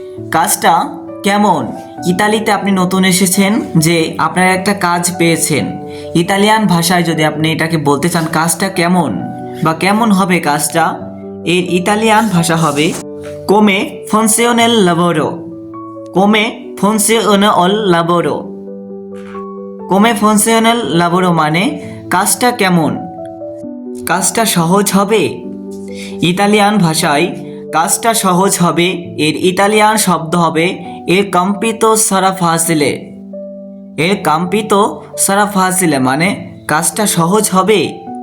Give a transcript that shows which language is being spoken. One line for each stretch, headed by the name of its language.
Bangla: কাজটা কেমন, ইতালিতে আপনি নতুন এসেছেন, যে আপনার একটা কাজ পেয়েছেন। ইতালিয়ান ভাষায় যদি আপনি এটাকে বলতে চান কাজটা কেমন বা কেমন হবে কাজটা, এর ইতালিয়ান ভাষা হবে
Italian: come funziona il lavoro। come funziona il lavoro। come funziona il lavoro
Bangla: মানে কাজটা কেমন, কাজটা সহজ হবে। ইতালিয়ান ভাষায় কাজটা সহজ হবে এর ইতালিয়ান শব্দ হবে এর
Italian: compito sarà facile।
Bangla: এর
Italian: compito sarà facile
Bangla: মানে কাজটা সহজ হবে।